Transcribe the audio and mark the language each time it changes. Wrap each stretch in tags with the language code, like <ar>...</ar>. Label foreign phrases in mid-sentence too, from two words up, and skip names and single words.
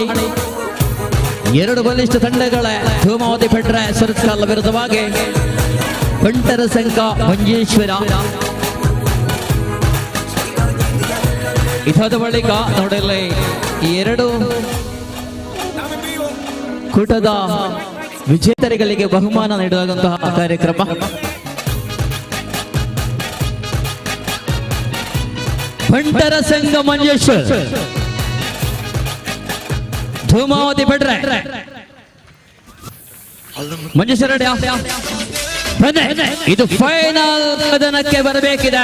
<kn>2 ಬಲಿಷ್ಠ ತಂಡಗಳ ಭೂಮಾವತಿ ಬಿಟ್ರೆ ಸುರತ್ಕಲ್ ವಿರುದ್ಧವಾಗಿ ಬಂಟರ ಸಂಘ ಮಂಜೇಶ್ವರ. ಇದಾದ ಬಳಿಕ ನೋಡಲಿ 2 ಕೂಟದ ವಿಜೇತರಿಗೆ ಬಹುಮಾನ ನೀಡುವಂತಹ ಕಾರ್ಯಕ್ರಮ. ಬಂಟರ ಸಂಘ ಮಂಜೇಶ್ವರ್, ಧೂಮಾವತಿ ಪಡ್ರೆ ಮಂಜೇಶ್ವರ. ಇದು ಫೈನಲ್ ಕದನಕ್ಕೆ ಬರಬೇಕಿದೆ.</kn>